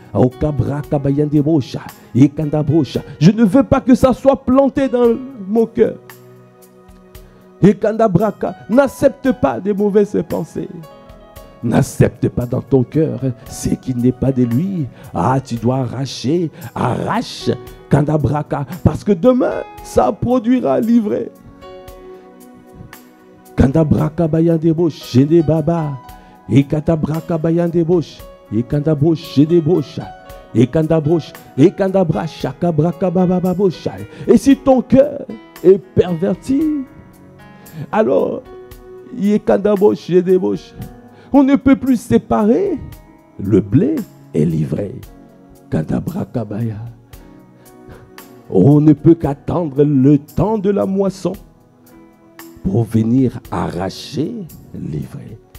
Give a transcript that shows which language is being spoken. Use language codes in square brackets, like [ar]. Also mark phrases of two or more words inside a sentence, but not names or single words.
[fr] Je ne veux pas que ça soit planté dans mon cœur. Et Kandabraka, n'accepte pas des mauvaises pensées. N'accepte pas dans ton cœur ce qui n'est pas de lui. Ah, tu dois arracher. Arrache Kandabraka. Parce que demain, ça produira l'ivrée. Kandabraka bayan deboche, chez des babas. Et Kandabraka bayan deboche. Et Kandabroche, chez des boches. Et Kandabroche, et Kandabracha, Kabraka babababoche. Et si ton cœur est perverti, alors, on ne peut plus séparer le blé et l'ivraie. On ne peut qu'attendre le temps de la moisson pour venir arracher l'ivraie.